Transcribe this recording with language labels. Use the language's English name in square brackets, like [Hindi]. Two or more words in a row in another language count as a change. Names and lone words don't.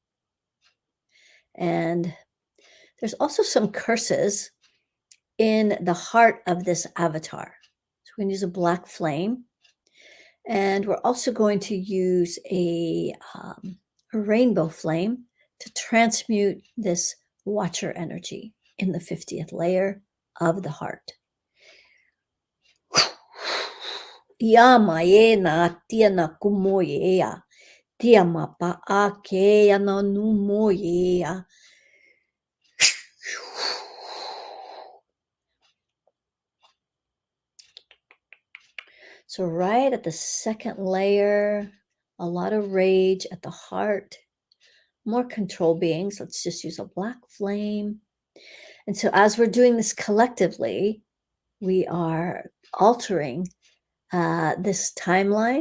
[English] And there's also some curses in the heart of this avatar. So we're going to use a black flame. And we're also going to use a rainbow flame to transmute this watcher energy in the 50th layer of the heart. Yama na tia na kumoyea, tia mapa ake no numoyea. So right at the second layer, a lot of rage at the heart, more control beings. Let's just use a black flame. And so as we're doing this collectively, we are altering this timeline.